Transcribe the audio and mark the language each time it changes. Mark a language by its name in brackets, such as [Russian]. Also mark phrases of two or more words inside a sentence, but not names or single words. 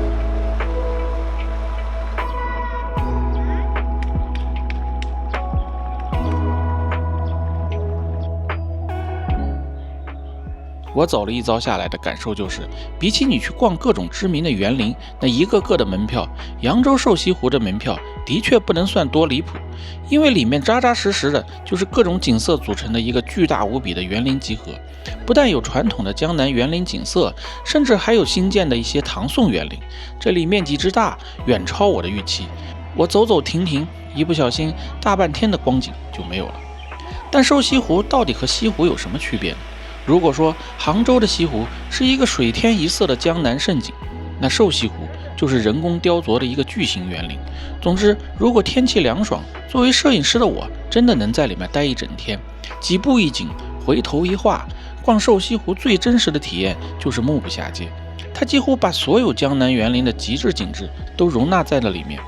[Chinese] 我走了一遭下來的感受就是，比起你去逛各種知名的園林，那一個個的門票，揚州瘦西湖的門票的確不能算多離譜，因為裡面扎扎實實的就是各種景色組成的一個巨大無比的園林集合。不但有傳統的江南園林景色，甚至還有新建的一些唐宋園林，這裡面積之大，遠超我的預期。我走走停停，一不小心大半天的光景就沒有了。但瘦西湖到底和西湖有什麼區別呢？如果說杭州的西湖是一個水天一色的江南勝景，那瘦西湖就是人工雕琢的一個巨型園林。總之，如果天氣涼爽，作為攝影師的我真的能在裡面待一整天，幾步一景，回頭一畫。逛瘦西湖最真實的體驗就是目不暇接，它幾乎把所有江南園林的極致景致都容納在了裡面。